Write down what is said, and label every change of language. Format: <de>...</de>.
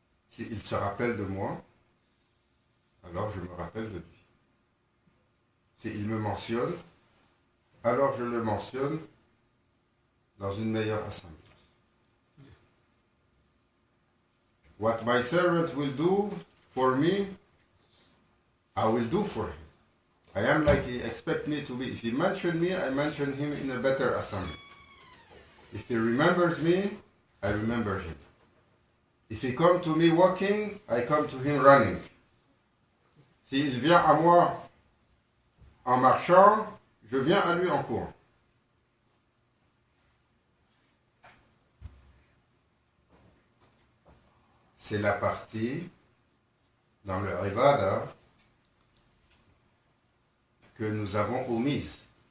<fr>S'il se rappelle de moi, alors je me rappelle de lui. S'il me mentionne, alors je le mentionne dans une meilleure assemblée.</fr> <en>What my servant will do for me, I will do for him. I am like he expects me to be. If he mentions me, I mention him in a better assembly. If he remembers me, I remember him. If he comes to me walking, I come to him running.</en> <fr>S'il vient à moi en marchant, je viens à lui en courant. C'est la partie dans le Ibada que nous avons omise.</fr>